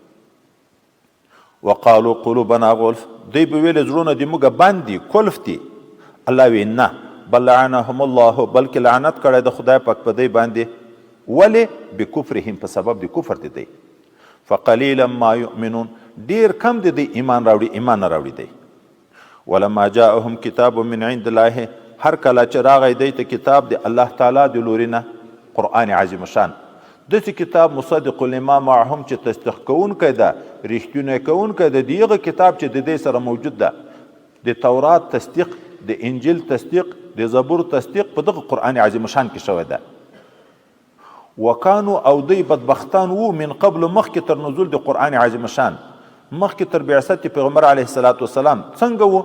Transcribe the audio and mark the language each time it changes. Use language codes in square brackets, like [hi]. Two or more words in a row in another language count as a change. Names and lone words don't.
[ar] وقالو قلوبنا غلف، [ps] دوی به ویلې زړونه د موږ بند دي، کلف دي. الله وی نه، [ar] بل لعنهم الله، [ps] بلکې لعنت کړی د خدای پاک په دوی باندې. ولې؟ بکفرهم، په سبب د کفر د دوی. [ar] فقلیلا ما یؤمنون، [ps] ډیر کم د دوی ایمان راوړي، ایمان نه راوړي دی. [ar] ولما جاءهم کتاب من عند الله، [ps] هر کله چې راغی دوی ته کتاب د الله تعالی د لوري نه، قرآن عظیم شان، داسې کتاب [ar] مصدق لما معهم [ps] چې تصدیق کوونکی ده، رښتونی کوونکی ده د هغه کتاب چې د دې سره موجود ده. د تورات تصدیق، د انجیل تصدیق، د زبور تصدیق په دغه قرآن عظیم شان کې شوی ده. وکانو، او دوی بدبختان وو، [ar] من قبل [ps] مخکې تر نزول د قرآن عظیم شان، مخکې تر بعثت پیغمبر [ar] علیه الصلاة والسلام [ps] څنګه وو؟